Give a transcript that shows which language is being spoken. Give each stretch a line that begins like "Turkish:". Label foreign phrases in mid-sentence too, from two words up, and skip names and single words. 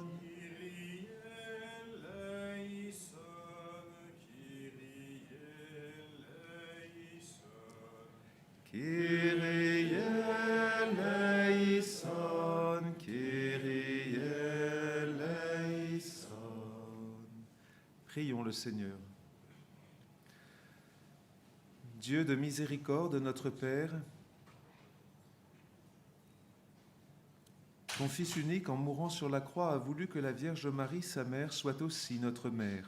Greek: Kyrie eleison, Kyrie eleison. Kyrie eleison, Kyrie eleison.
French: Prions le Seigneur. Dieu de miséricorde, notre Père, ton Fils unique, en mourant sur la croix, a voulu que la Vierge Marie, sa mère, soit aussi notre mère.